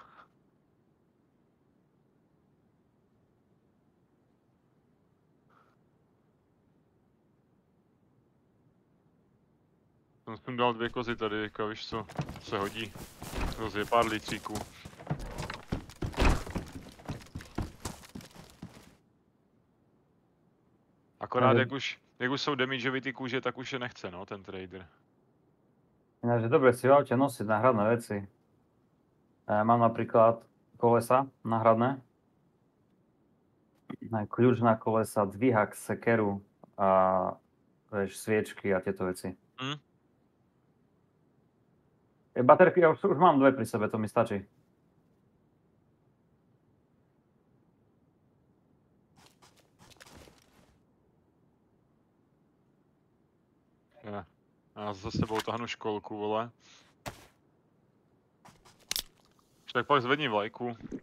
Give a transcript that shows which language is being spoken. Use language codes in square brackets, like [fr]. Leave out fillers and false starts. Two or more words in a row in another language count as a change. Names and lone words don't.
[cs] Jsem dal 2 kozy tady, jako víš co se hodí. Rozje pár litříků. Akorát jak už jsou damageový ty kůže, tak už je nechce, no, ten trader. [sk] Ináč je dobre si v aute nosiť náhradné veci. Mám napríklad kolesa náhradné. Kľúč na kolesa, dvíhak, sekeru a vieš, sviečky a tieto veci. Baterky, ja už mám 2 pri sebe, to mi stačí. [cs] Já za sebou tahnu školku, vole. Tak pak zvedni vlajku.